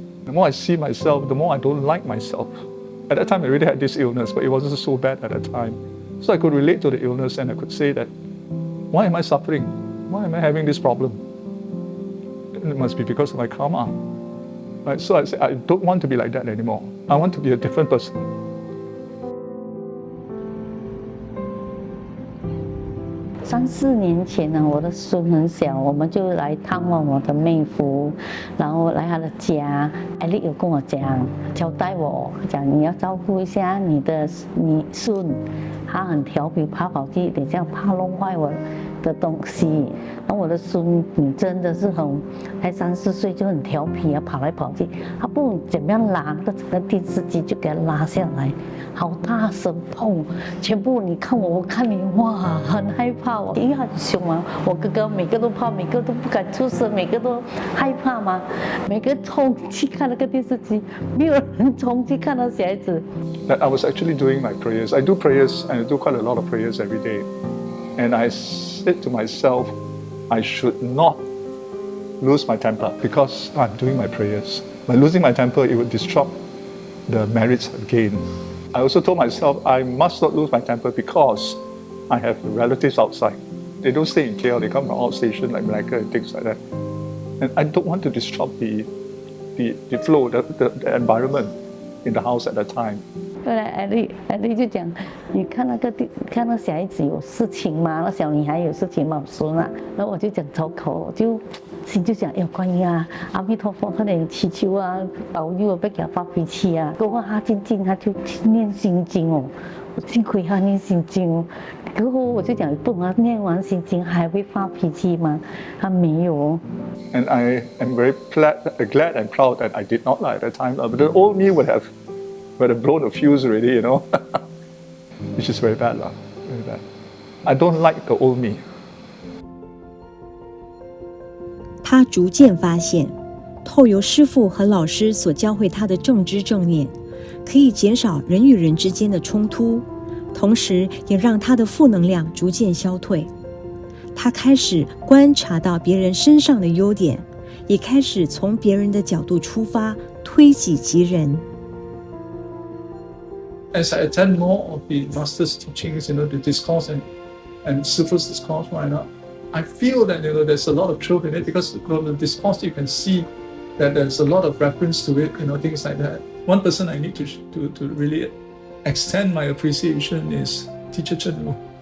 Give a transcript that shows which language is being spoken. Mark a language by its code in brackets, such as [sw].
[en] The more I see myself, the more I don't like myself. At that time, I already had this illness, but it wasn't so bad at that time. So I could relate to the illness and I could say that, why am I suffering? Why am I having this problem? It must be because of my karma. Right? So I said, I don't want to be like that anymore. I want to be a different person. [zh] 3、4年前呢，我的孙很小，我们就来探望我的妹夫，然后来他的家。艾丽有跟我讲，交代我讲你要照顾一下你孙，他很调皮，跑跑去，等下怕弄坏我的东西。然后我的孙女真的是才3、4岁就很调皮啊，跑来跑去，他不懂怎么样拉那个电视机就给他拉下来，好大声砰，全部你看我看你，哇，很害怕哦，因为很凶嘛，我哥哥每个都怕，每个都不敢出声，每个都害怕嘛，每个冲去看那个电视机，没有人冲去看到小孩子。 [en] That I was actually doing my prayers. I do prayers and I do quite a lot of prayers every day. And I said to myself, I should not lose my temper because I'm doing my prayers. By losing my temper, it would disrupt the merits again. I also told myself I must not lose my temper because I have relatives outside. They don't stay in KL, they come from outstation like Malacca and things like that. And I don't want to disrupt the flow, the environment in the house at that time. [zh] 后来艾丽就讲，你看那小孩子有事情吗？那小女孩有事情吗？我说嘛，然后我就讲抽口，心就想，观音啊，阿弥陀佛，快点祈求啊，保佑我不要给他发脾气啊。过后他渐渐他就念心经哦，幸亏他念心经哦。过后我就讲，不懂他念完心经还会发脾气吗？他没有哦。 [en] And I am very glad and proud that I did not lie at that time. But the old me would have blown a fuse already, you know, which is very bad, very bad. I don't like the old me. [zh] 他逐渐发现，透由师父和老师所教会他的正知正念，可以减少人与人之间的冲突，同时也让他的负能量逐渐消退。他开始观察到别人身上的优点，也开始从别人的角度出发，推己及人。 [en] As I attend more of the master's teachings, the discourse and Sifu's discourse, I feel that there's a lot of truth in it because from the discourse you can see that there's a lot of reference to it, things like that. One person I need to really extend my appreciation is Teacher Chen Wu.